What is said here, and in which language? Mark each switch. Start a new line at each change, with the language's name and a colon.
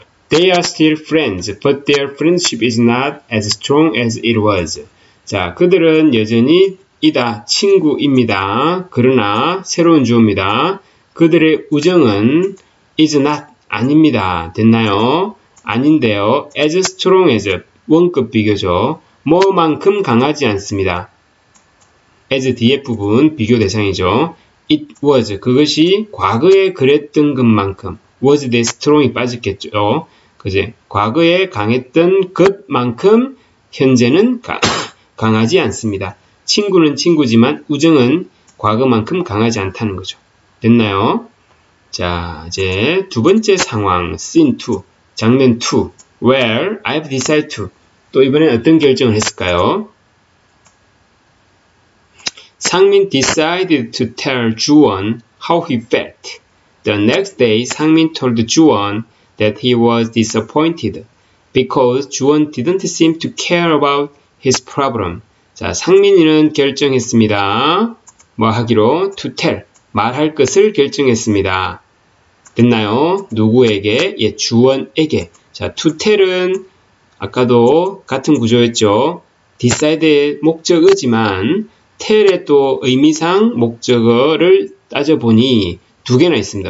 English: They are still friends, but their friendship is not as strong as it was.
Korean: 자, 그들은 여전히 이다, 친구입니다. 그러나 새로운 주어입니다. 그들의 우정은 is not, 아닙니다. 됐나요? 아닌데요.
English: as strong as,
Korean: 원급 비교죠. 뭐만큼 강하지 않습니다. as 뒤에 부분 비교 대상이죠.
English: It was,
Korean: 그것이 과거에 그랬던 것만큼. was 대 strong이 빠졌겠죠. 그제 과거에 강했던 것만큼 현재는 강하지 않습니다. 친구는 친구지만 우정은 과거만큼 강하지 않다는 거죠. 됐나요? 자, 이제 두 번째 상황,
English: scene 2,
Korean: 장면 2,
English: where I've decided to.
Korean: 또 이번엔 어떤 결정을 했을까요?
English: 상민 decided to tell 주원 how he felt. The next day, 상민 told 주원 that he was disappointed because 주원 didn't seem to care about his problem.
Korean: 자, 상민이는 결정했습니다. 뭐 하기로?
English: To tell,
Korean: 말할 것을 결정했습니다. 됐나요? 누구에게? 예, 주원에게. 자, to tell은 아까도 같은 구조였죠. decide의 목적어지만 tell의 또 의미상 목적어를 따져보니 두 개나 있습니다.